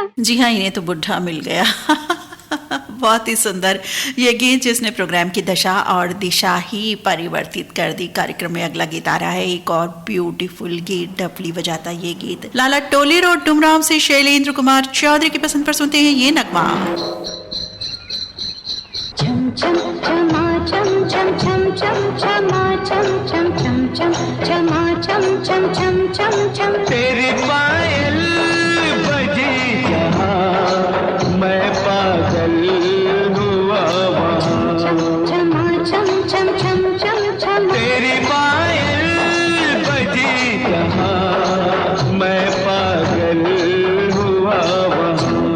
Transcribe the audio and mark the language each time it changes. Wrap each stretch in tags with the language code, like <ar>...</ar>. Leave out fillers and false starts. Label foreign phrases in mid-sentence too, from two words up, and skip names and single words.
<hi>जी हाँ, इन्हें तो बुढ़ा मिल गया। बहुत ही सुंदर ये गीत जिसने प्रोग्राम की दशा और दिशा ही परिवर्तित कर दी। कार्यक्रम में अगला गीत आ रहा है, एक और ब्यूटीफुल गीत, डफली बजाता ये गीत लाला टोली रोड डुमराव से शैलेंद्र कुमार चौधरी की पसंद पर सुनते हैं ये नगमा। छम छम छमा छम छम छम छम छमा छम छम छम छम छमा छम छम छम छम छम। तेरी पायल बजी जहाँ मैं पागल हुआ वहाँ, छमा छम छम छम छम छम। तेरी पायल बजी जहाँ मैं पागल हुआ वहाँ,</hi>